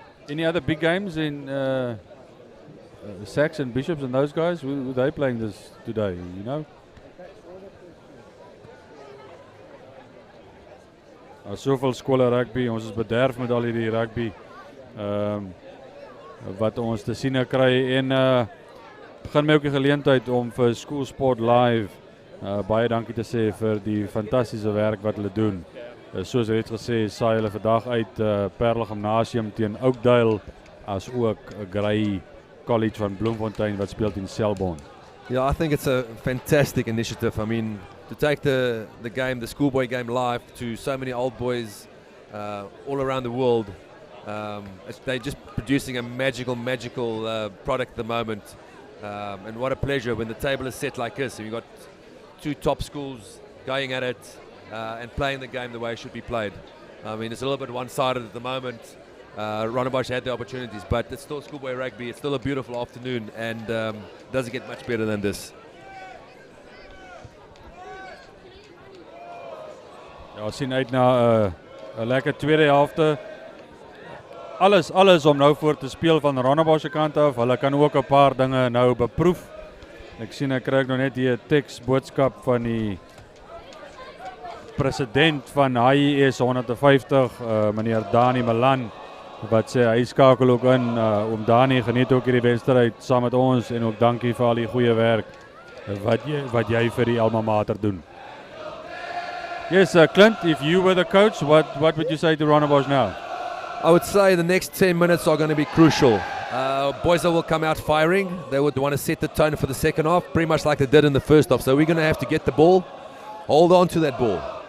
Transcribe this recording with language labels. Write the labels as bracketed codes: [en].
[en] Any other big games in Sachs and Bishops and those guys? Who are they playing this today, you know? [af] Soveel skole rugby, ons is bederf met al hierdie rugby wat ons te sien kry, en begin my ook die geleentheid om vir School Sport Live baie dankie te sê vir die fantastiese werk wat hulle doen. Soos ek het gesê, saai hulle vandag uit Paarl Gymnasium teen Oakdale, as ook Grey College van Bloemfontein wat speel teen Selborne. [en] Yeah, I think it's a fantastic initiative. I mean, to take the game, the schoolboy game, live to so many old boys all around the world. They're just producing a magical product at the moment. And what a pleasure when the table is set like this. You've got two top schools going at it and playing the game the way it should be played. I mean, it's a little bit one-sided at the moment. Rondebosch had the opportunities, but it's still schoolboy rugby. It's still a beautiful afternoon, and doesn't get much better than this. [af] Ja, sien uit na 'n lekker tweede helfte. Alles om nou voor te speel van Rondebosch se kant af. Hulle kan ook 'n paar dinge nou beproef. Ek sien ek kry nou net hier 'n teksboodskap van die president van HIS 150, meneer Dani Malan, wat sê hy skakel ook in. Dani, geniet ook hierdie wedstryd saam met ons, en ook dankie vir al die goeie werk wat jy vir die alma mater doen. [en] Yes, Clint, if you were the coach, what would you say to Rondebosch now? I would say the next 10 minutes are going to be crucial. Boys will come out firing. They would want to set the tone for the second half, pretty much like they did in the first half. So we're going to have to get the ball. Hold on to that ball.